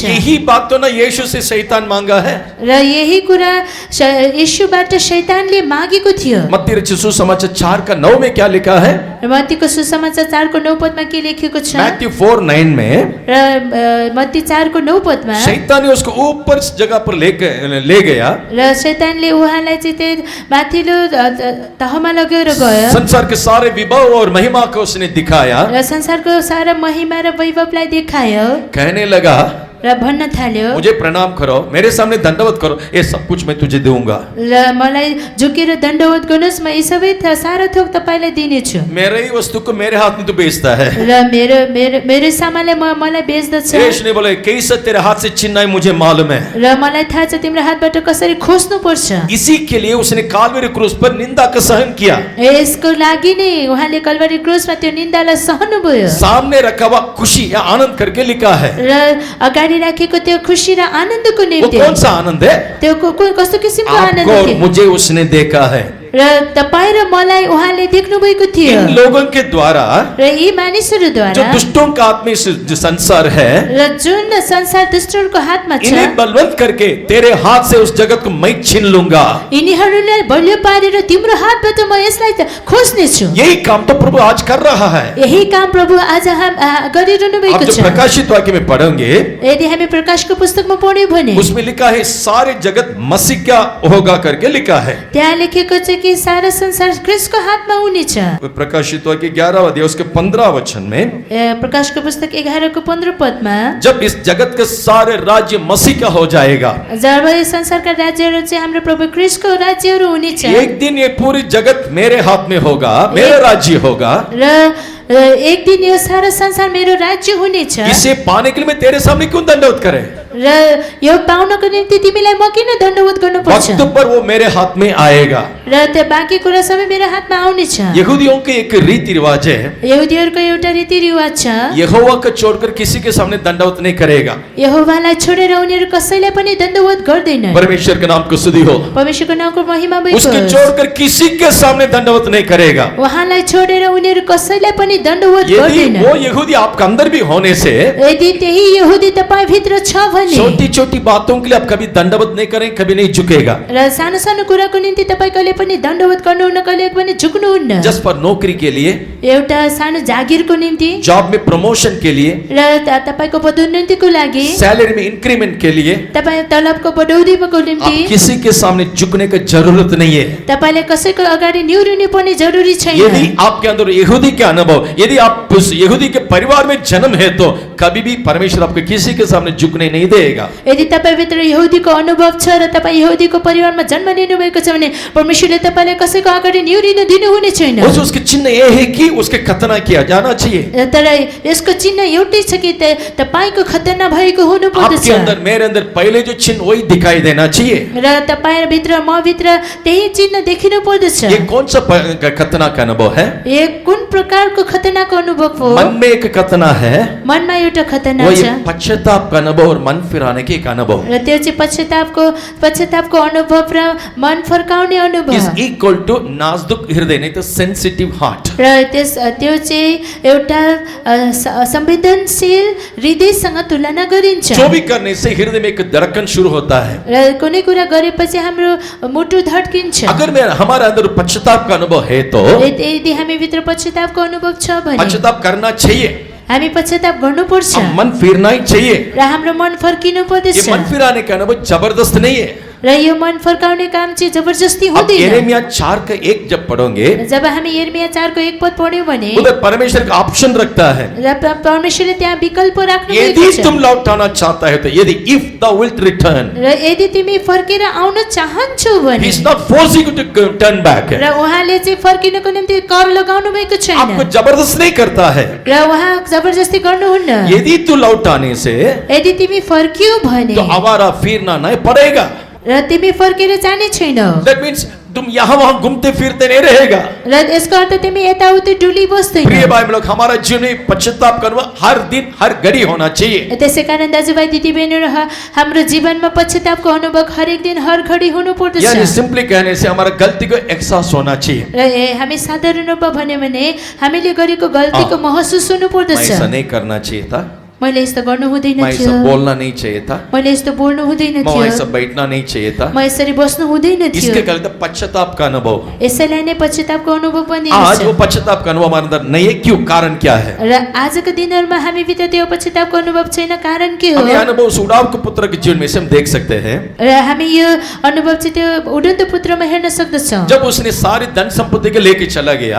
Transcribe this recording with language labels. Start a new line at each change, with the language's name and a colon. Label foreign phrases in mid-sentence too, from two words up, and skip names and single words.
Hindi: यही बात तो ना यीशु से शैतान मांगा है।
Nepali: र यही कुरा यीशुबाट शैतानले मागेको थियो।
Hindi: मत्ती रचित सुसमाचार 4:9 में क्या लिखा है?
Nepali: र मत्तीको सुसमाचार 4:9 पदमा के लेखेको छ?
Hindi: मैथ्यू 4:9 में
Nepali: र मत्ती 4:9 पदमा
Hindi: शैतान ने उसको ऊपर जगह पर ले गया,
Nepali: र शैतानले उहाँलाई चाहिँ त्यो माथिल्लो तहमा लगेर गयो
Hindi: संसार के सारे विभव और महिमा को उसने दिखाया।
Nepali: र संसारको सारा महिमा र वैभवलाई देखायो
Hindi: कहने लगा
Nepali: र भन्न थाल्यो,
Hindi: मुझे प्रणाम करो, मेरे सामने दंडवत करो, ये सब कुछ मैं तुझे दूंगा।
Nepali: र मलाई झुकेर दण्डवत गर्नुहोस्, म यी सबै सारा थोक तपाईँलाई दिनेछु।
Hindi: मेरे ही वस्तु को मेरे हाथ में तू बेचता है।
Nepali: र मेरो सामानले मलाई बेच्दछ।
Hindi: यीशु ने बोले कैसे तेरे हाथ से छीनना है मुझे मालूम है।
Nepali: र मलाई थाहा छ तिम्रो हातबाट कसरी खोज्नु पर्छ।
Hindi: इसी के लिए उसने कालवरी क्रूस पर निंदा का सहन किया।
Nepali: यसको लागि नै उहाँले कल्वरी क्रुसमा त्यो निन्दालाई सहनु भयो।
Hindi: सामने रखा हुआ खुशी या आनंद करके लिखा है।
Nepali: र अगाडि राखेको त्यो खुसी र आनन्दको
Hindi: वो
Nepali: निम्ति
Hindi: कौन सा आनंद है?
Nepali: त्यो कस्तो किसिमको आनन्द
Hindi: आपको और
Nepali: थियो?
Hindi: मुझे उसने देखा है।
Nepali: र तपाईँ र मलाई उहाँले देख्नु भएको थियो।
Hindi: इन लोगों के द्वारा
Nepali: र यी
Hindi: जो
Nepali: मानिसहरूद्वारा
Hindi: दुष्टों का आत्मिक जो संसार है,
Nepali: र जुन संसार दुष्टहरूको हातमा छ,
Hindi: इन्हें बलवंत करके तेरे हाथ से उस जगत को मैं छीन लूंगा।
Nepali: यिनीहरूलाई बलियो पारेर तिम्रो हातबाट म यसलाई खोज्नेछु।
Hindi: यही काम तो प्रभु आज कर रहा है।
Nepali: यही काम प्रभु आज गरिरहनु
Hindi: आप
Nepali: भएको
Hindi: जो
Nepali: छ।
Hindi: प्रकाशित वाक्य में पढ़ेंगे
Nepali: यदि हामी प्रकाशको पुस्तकमा पढ्यौँ भने
Hindi: उसमें लिखा है सारे जगत मसीह का होगा करके लिखा है।
Nepali: त्यहाँ लेखेको छ कि सारा संसार क्रिस्टको हातमा हुनेछ।
Hindi: प्रकाशित वाक्य 11 अध्याय उसके 15 वचन में
Nepali: प्रकाशको पुस्तक 11:15 पदमा
Hindi: जब इस जगत के सारे राज्य मसीह का हो जाएगा,
Nepali: जब यो संसारका राज्यहरू चाहिँ हाम्रो प्रभु क्रिस्टको राज्यहरू हुनेछ
Hindi: एक दिन ये पूरी जगत मेरे हाथ में होगा, मेरा राज्य होगा।
Nepali: र एक दिन यो सारा संसार मेरो राज्य हुनेछ।
Hindi: इसे पाने के लिए मैं तेरे सामने क्यों दंडवत करे?
Nepali: र यो पाउनको निम्ति तिमीलाई म किन दण्डवत गर्नुपर्छ?
Hindi: वक्त पर वो मेरे हाथ में आएगा।
Nepali: र त्यो बाँकी कुरा सबै मेरो हातमा आउनेछ।
Hindi: यहूदियों के एक रीति रिवाज है,
Nepali: यहुदीहरूको एउटा रीतिरिवाज छ,
Hindi: यहोवा को छोड़कर किसी के सामने दंडवत नहीं करेगा।
Nepali: यहोवालाई छोडेर उनीहरू कसैलाई पनि दण्डवत गर्दैन।
Hindi: परमेश्वर के नाम को स्तुति हो।
Nepali: परमेश्वरको नामको महिमा भएको
Hindi: उसके
Nepali: होस्।
Hindi: छोड़कर किसी के सामने दंडवत नहीं करेगा।
Nepali: उहाँलाई छोडेर उनीहरू कसैलाई पनि दण्डवत
Hindi: यदि
Nepali: गर्दैन।
Hindi: वो यहूदी आपका अंदर भी होने से
Nepali: यदि त्यही यहुदी तपाईँ भित्र छ भने
Hindi: छोटी छोटी बातों के लिए आप कभी दंडवत नहीं करें, कभी नहीं झुकेगा।
Nepali: र सानो सानो कुराको निम्ति तपाईँ कहिले पनि दण्डवत गर्नुहुन्न, कहिले पनि झुक्नुहुन्न।
English: just for
Hindi: नौकरी के लिए,
Nepali: एउटा सानो जागिरको निम्ति
Hindi: जॉब में प्रमोशन के लिए,
Nepali: र तपाईको पदोन्नतिको लागि,
Hindi: सैलरी में इंक्रीमेंट के लिए
Nepali: तपाईँ तलबको बढौतीको निम्ति
Hindi: आप किसी के सामने झुकने की जरूरत नहीं है।
Nepali: तपाईले कसैको अगाडि निहुरिनु पनि जरुरी छैन।
Hindi: यदि आपके अंदर यहूदी के अनुभव, यदि आप उस यहूदी के परिवार में जन्म है तो कभी भी परमेश्वर आपको किसी के सामने झुकने नहीं देगा।
Nepali: यदि तपाईभित्र यहुदीको अनुभव छ र तपाईँ यहुदीको परिवारमा जन्म लिनु भएको छ भने परमेश्वरले तपाईलाई कसैको अगाडि निहुरिनु दिनुहुने छैन।
Hindi: उसके चिन्ह ये है कि उसके खतना किया जाना चाहिए।
Nepali: तर यसको चिन्ह एउटै छ कि तपाईको खतना भएको हुनु पर्दछ।
Hindi: आपके अंदर मेरे अंदर पहले जो चिन्ह वही दिखाई देना चाहिए।
Nepali: र तपाईँ भित्र म भित्र त्यही चिन्ह देखिनु पर्दछ।
Hindi: ये कौन सा खतना का अनुभव है?
Nepali: यो कुन प्रकारको खतनाको अनुभव हो?
Hindi: मन में एक खतना है,
Nepali: मनमा एउटा खतना
Hindi: वो
Nepali: छ।
Hindi: ये पश्चाताप का अनुभव और मन मन फिराने की एक अनुभव
Nepali: र त्यो चाहिँ पश्चातापको अनुभव र मन फर्काउने अनुभव
English: is equal to
Hindi: नाजुक हृदय नहीं तो
English: sensitive heart.
Nepali: र त्यो चाहिँ एउटा संवेदनशील हृदयसँग तुलना गरिन्छ
Hindi: जो भी करने से हृदय में एक धड़कन शुरू होता है.
Nepali: र कुनै कुरा गरेपछि हाम्रो मुटु धड्किन्छ
Hindi: अगर मैं हमारे अंदर पश्चाताप का अनुभव है तो
Nepali: यदि हामी भित्र पश्चातापको अनुभव छ भने
Hindi: पश्चाताप करना चाहिए.
Nepali: हामी पश्चाताप गर्नुपर्छ
Hindi: अब मन फिरना ही चाहिए.
Nepali: र हाम्रो मन फर्किनु पर्दछ
Hindi: ये मन फिराने का अनुभव जबरदस्त नहीं है.
Nepali: र यो मन फर्काउने काम चाहिँ जबरजस्ती
Hindi: अब
Nepali: हुँदैन
Hindi: यिर्मयाह 4:1 जब पढ़ोगे
Nepali: जब हामी यिर्मयाह 4 को 1 पद पढ्यौं भने
Hindi: उधर परमेश्वर का ऑप्शन रखता है.
Nepali: र परमेश्वरले त्यहाँ विकल्प राख्नु भएको
Hindi: यदि
Nepali: छ
Hindi: तुम लौटाना चाहता है तो यदि
English: if thou wilt return,
Nepali: र यदि तिमी फर्केर आउन चाहन्छौ
English: he
Nepali: भने
English: is not forcing you to turn back.
Nepali: र उहाँले चाहिँ फर्किनको निम्ति कर लगाउनु भएको छैन
Hindi: आपको जबरदस्त नहीं करता है.
Nepali: र उहाँ जबरजस्ती गर्नुहुन्न
Hindi: यदि तू लौटाने से
Nepali: यदि तिमी फर्कियौ भने
Hindi: तो आवारा फिरना नहीं पड़ेगा.
Nepali: र तिमी फर्केर जाने छैनौ
English: That means
Hindi: तुम यहाँ वहाँ घूमते फिरते नहीं रहेगा.
Nepali: र यसको अर्थ तिमी यताउति डुली बस्दैन
Hindi: प्रिय भाई लोग, हमारा जीवन में पश्चाताप करना हर दिन हर घड़ी होना चाहिए.
Nepali: त्यसै कारण दाजुभाइ दिदीबहिनीहरू हाम्रो जीवनमा पश्चातापको अनुभव हरेक दिन हर घडी हुनु पर्दछ
Hindi: यानी सिंपली कहने से हमारा गलती को एहसास होना चाहिए.
Nepali: र हामी साधारण रूपमा भन्यो भने हामीले गरेको गल्तीको महसुस हुनु
Hindi: मैं
Nepali: पर्दछ
Hindi: ऐसा नहीं करना चाहिए था.
Nepali: मैले यस्तो गर्नु हुँदैन
Hindi: मैं ऐसा
Nepali: थियो
Hindi: बोलना नहीं चाहिए था.
Nepali: मैले यस्तो बोल्नु हुँदैन
Hindi: मैं
Nepali: थियो
Hindi: ऐसा बैठना नहीं चाहिए था.
Nepali: म यसरी बस्नु हुँदैन थियो
Hindi: इसके कारण पश्चाताप का अनुभव.
Nepali: यसैलाई नै पश्चातापको अनुभव पनि
Hindi: आज वो पश्चाताप का अनुभव हमारे अंदर नहीं है. क्यों? कारण क्या है?
Nepali: र आजको दिनहरुमा हामी भित्र त्यो पश्चातापको अनुभव छैन कारण के हो
Hindi: हम ये अनुभव उस उड़ाव के पुत्र के जीवन में से हम देख सकते हैं.
Nepali: र हामी यो अनुभव चाहिँ त्यो उडन्त पुत्रमा हेर्न सक्दछौं
Hindi: जब उसने सारी धन संपत्ति के लेके चला गया,